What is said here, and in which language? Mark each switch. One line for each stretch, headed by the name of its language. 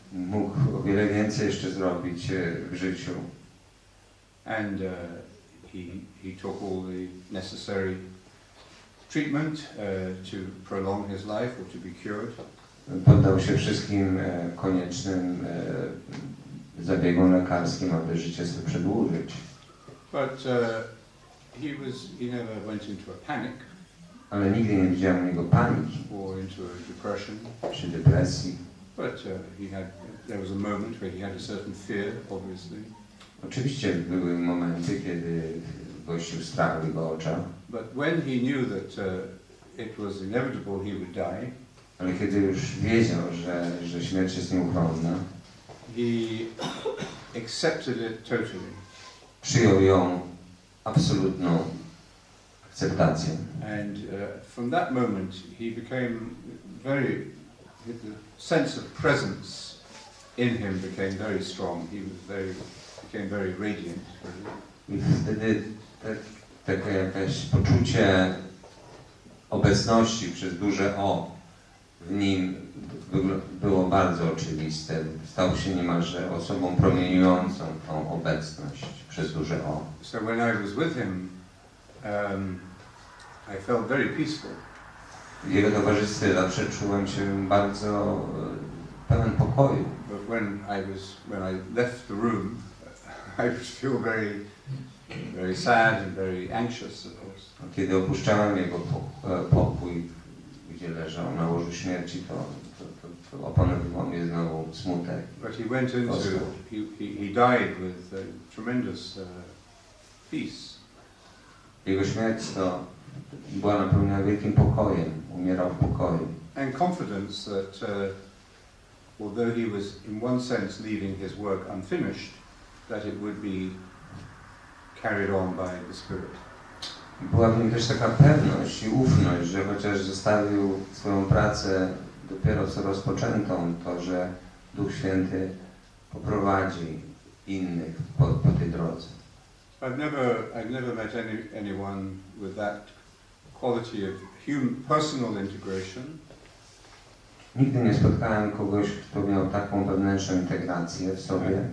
Polish: Mógł o wiele więcej jeszcze zrobić w życiu.
English: And he took all the necessary treatment to prolong his life or to be cured.
Polish: Poddał się wszystkim koniecznym zabiegom lekarskim, aby życie sobie przedłużyć.
English: But he never went into a panic.
Polish: Ale nigdy nie widziałem u niego paniki.
English: Or into a depression.
Polish: Czy depresji.
English: But there was a moment where he had a certain fear, obviously.
Polish: Oczywiście były momenty, kiedy gościł strach w jego oczach.
English: But when he knew that it was inevitable he would die,
Polish: ale kiedy już wiedział, że śmierć jest nieuchronna,
English: he accepted it totally.
Polish: Przyjął ją absolutną akceptację.
English: And from that moment he became the sense of presence in him became very strong. He became very radiant.
Polish: I wtedy takie jakieś poczucie obecności przez duże O w nim było bardzo oczywiste. Stał się niemalże osobą promieniującą tą obecność przez duże O.
English: So when I was with him, I felt very peaceful.
Polish: W jego towarzystwie zawsze czułem się bardzo pełen pokoju.
English: But when I left the room, I would feel very sad and very anxious, of course.
Polish: Kiedy opuszczałem jego pokój, gdzie leżał na łożu śmierci, to opanowywał mnie znowu smutek.
English: But he went into, he died with tremendous peace.
Polish: Jego śmierć to była napełniona wielkim pokojem, umierał w pokoju.
English: And confidence that although he was in one sense leaving his work unfinished, that it would be carried on by the Spirit.
Polish: Była w nim też taka pewność i ufność, że chociaż zostawił swoją pracę dopiero co rozpoczętą, to że Duch Święty poprowadzi innych po tej drodze.
English: I've never met anyone with that quality of personal integration.
Polish: Nigdy nie spotkałem kogoś, kto miał taką wewnętrzną integrację w sobie.